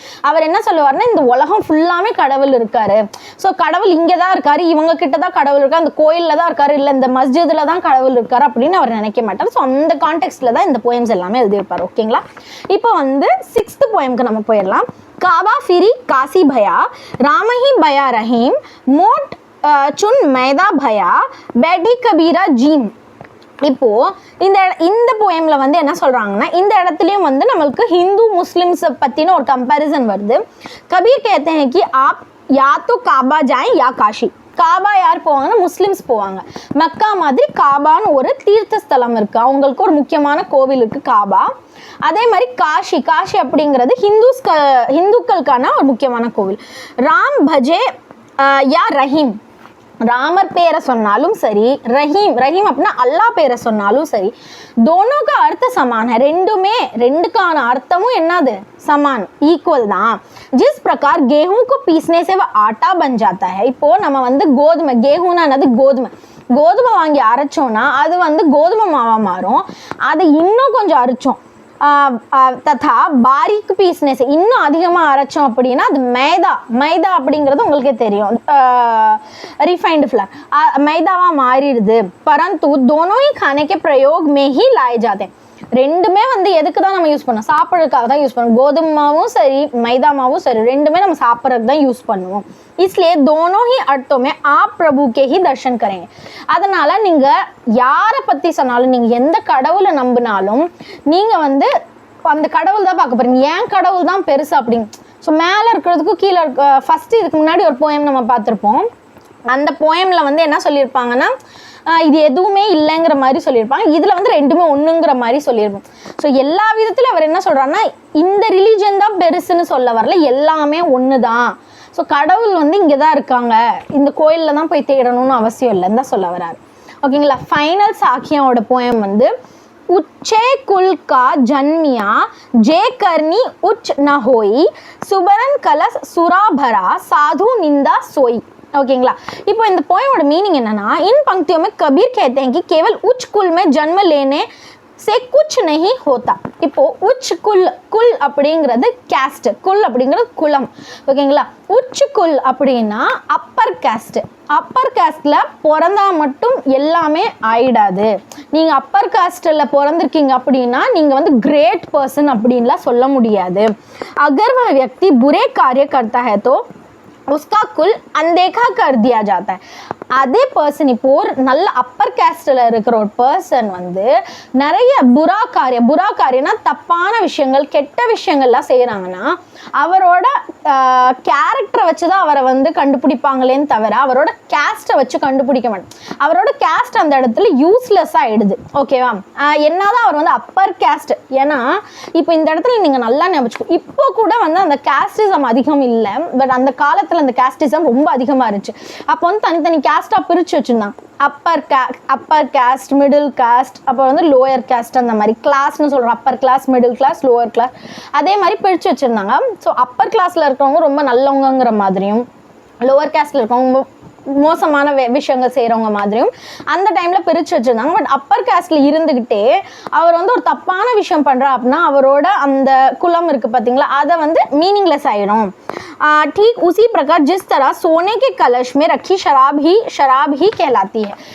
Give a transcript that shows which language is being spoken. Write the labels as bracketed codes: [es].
[ta] அவர் என்ன சொல்லுவார்னா, இந்த உலகம் ஃபுல்லாமே கடவுள் இருக்காரு. ஸோ கடவுள் இங்கே தான் இருக்காரு, இவங்க கிட்ட தான் கடவுள் இருக்காரு, அந்த கோயிலில் தான் இருக்காரு, இல்லை இந்த மஸ்ஜிதில் தான் கடவுள் இருக்காரு அப்படின்னு அவர் நினைக்க மாட்டார். ஸோ அந்த கான்டெக்ஸ்ட்ல தான் இந்த போயம்ஸ் எல்லாமே எழுதியிருப்பார். ஓகேங்களா? இப்போ வந்து 6th போயம்க்கு நம்ம போயிடலாம். [hi] काबा फिरी काशी भया राम ही भया रहीम मोट चुन मैदा भया बैठी कबीरा जीम. [ta] இப்போ இந்த போயம்ல வந்து என்ன சொல்றாங்கன்னா, இந்த இடத்துலயும் வந்து நம்மளுக்கு ஹிந்து முஸ்லிம்ஸ் பத்தின ஒரு கம்பேரிசன் வருது. [hi] कबीर कहते हैं कि आप யா तो काबा जाए या काशी. [ta] காபா யார் போவாங்கன்னா முஸ்லிம்ஸ் போவாங்க. மக்கா மாதிரி காபான்னு ஒரு தீர்த்த ஸ்தலம் இருக்கு, அவங்களுக்கு ஒரு முக்கியமான கோவில் இருக்கு காபா. அதே மாதிரி காஷி, காஷி அப்படிங்கிறது ஹிந்துக்களுக்கான ஒரு முக்கியமான கோவில். [hi] ராம் பஜே யா ரஹீம், [ta] ராமர் பேரை சொன்னாலும் சரி, ரஹீம் ரஹீம் அப்படின்னா அல்லா பேரை சொன்னாலும் சரி, [hi] தோனோக்கு அர்த்த சமான, [ta] ரெண்டுமே ரெண்டுக்கான அர்த்தமும் என்னது சமான், ஈக்குவல் தான். [hi] जिस प्रकार गेहूं को पीसने से वह आटा बन जाता है. [ta] இப்போ நம்ம வந்து கோதுமை, கேஹூனா என்னது கோதுமை, கோதுமை வாங்கி அரைச்சோம்னா அது வந்து கோதுமை மாவா மாறும். அதை இன்னும் கொஞ்சம் அரைச்சோம் [hi] ததா பாரிக் பீஸ்னே से [ta] இன்னும் அதிகமாக அரைச்சோம் அப்படின்னா அது மைதா, மைதா அப்படிங்கிறது உங்களுக்கே தெரியும், रिफाइंड फ्लावर, मैदावा मारिடுது. [hi] परंतु दोनों ही खाने के प्रयोग में ही लाए जाते हैं. [ta] ரெண்டுமே வந்து எதுக்கு தான் நம்ம யூஸ் பண்ணோம், சாப்பிட்றதுக்காக தான் யூஸ் பண்ணுவோம். கோதுமை மாவும் சரி மைதா மாவும் சரி ரெண்டுமே நம்ம சாப்பிட்றதுக்கு தான் யூஸ் பண்ணுவோம். [hi] इसलिए दोनों ही अर्थों में आप प्रभु के ही दर्शन करेंगे. [ta] அதனால நீங்க யாரை பத்தி சொன்னாலும், நீங்க எந்த கடவுளை நம்பினாலும் நீங்க வந்து அந்த கடவுள் தான் பார்க்க போறீங்க. ஏன் கடவுள் தான் பெருசு அப்படிங்க. ஸோ மேலே இருக்கிறதுக்கும் கீழே இருக்க, ஃபர்ஸ்ட் இதுக்கு முன்னாடி ஒரு போயம் நம்ம பார்த்துருப்போம். அந்த போயம்ல வந்து என்ன சொல்லியிருப்பாங்கன்னா, இது எதுவுமே இல்லைங்கிற மாதிரி சொல்லியிருப்பாங்க. இதில் வந்து ரெண்டுமே ஒன்றுங்கிற மாதிரி சொல்லியிருப்போம். ஸோ எல்லா விதத்தில் அவர் என்ன சொல்கிறாருன்னா, இந்த ரிலீஜன் தான் பெருசுன்னு சொல்ல வரல, எல்லாமே ஒன்று தான். ஸோ கடவுள் வந்து இங்கே தான் இருக்காங்க, இந்த கோயிலில் தான் போய் தேடணும்னு அவசியம் இல்லைன்னு தான் சொல்ல வராரு. ஓகேங்களா. ஃபைனல் சாக்கியாவோட போயம் வந்து [hi] उच्चे कुल का जन्मिया जे करनी उच्च न होई सुबरन कलश सुरा भरा साधु निंदा सोई. [ta] ओकेங்களா. இப்போ இந்த போயமோட மீனிங் என்னன்னா, [hi] इन पंक्तियों में कबीर कहते हैं कि केवल उच्च कुल में जन्म लेने से कुछ नहीं होता. [ta] இப்போ உச் குல், குல் அப்படிங்கிறது கேஸ்ட், குல் அப்படிங்கிறது குலம். ஓகேங்களா. உச் குல் அப்படின்னா அப்பர் கேஸ்ட், அப்பர் கேஸ்ட்ல பிறந்தா மட்டும் எல்லாமே ஆயிடாது. நீங்க அப்பர் காஸ்ட்ல பிறந்திருக்கீங்க அப்படின்னா நீங்க வந்து கிரேட் பர்சன் அப்படின்லாம் சொல்ல முடியாது. [hi] அகர் वह व्यक्ति बुरे कार्य करता है तो उसका कुल अनदेखा कर दिया जाता है. [ta] அதே பர்சன் இப்போ ஒரு நல்ல அப்பர் கேஸ்டில் இருக்கிற ஒரு பர்சன் வந்து நிறைய புரா காரியம்னா தப்பான விஷயங்கள், கெட்ட விஷயங்கள்லாம் செய்கிறாங்கன்னா அவரோட கேரக்டரை வச்சு தான் அவரை வந்து கண்டுபிடிப்பாங்களேன்னு தவிர அவரோட கேஸ்ட்டை வச்சு கண்டுபிடிக்க மாட்டேன். அவரோட கேஸ்ட் அந்த இடத்துல யூஸ்லெஸ்ஸாக ஆகிடுது. ஓகேவா. என்னதான் அவர் வந்து அப்பர் கேஸ்ட், ஏன்னா இப்போ இந்த இடத்துல நீங்கள் நல்லா ஞாபகம், இப்போ கூட வந்து அந்த கேஸ்டிசம் அதிகம் இல்லை, பட் அந்த காலத்தில் அந்த கேஸ்டிசம் ரொம்ப அதிகமாக இருந்துச்சு. அப்போ வந்து தனித்தனி கேஸ்ட்டாக பிரித்து வச்சுருந்தாங்க. அப்பர் கேஸ்ட், மிடில் கேஸ்ட், அப்புறம் வந்து லோயர் கேஸ்ட், அந்த மாதிரி கிளாஸ்னு சொல்கிறோம். Upper class, middle class, lower class, அதே மாதிரி பிரித்து வச்சுருந்தாங்க. ஸோ அப்பர் கிளாஸில் இருக்கிறவங்க ரொம்ப நல்லவங்கிற மாதிரியும், லோவர் கேஸ்டில் இருக்கவங்க மோசமான விஷயங்கள் செய்கிறவங்க மாதிரியும் அந்த டைமில் பிரித்து வச்சுருந்தாங்க. பட் அப்பர் கேஸ்டில் இருந்துக்கிட்டே அவர் வந்து ஒரு தப்பான விஷயம் பண்ணுறா அப்படின்னா அவரோட அந்த குலம் இருக்குது பார்த்தீங்களா, அதை வந்து மீனிங்லெஸ் ஆகிடும். [hi] ठीक उसी प्रकार जिस तरह सोने के कलश में रखी शराब ही कहलाती है.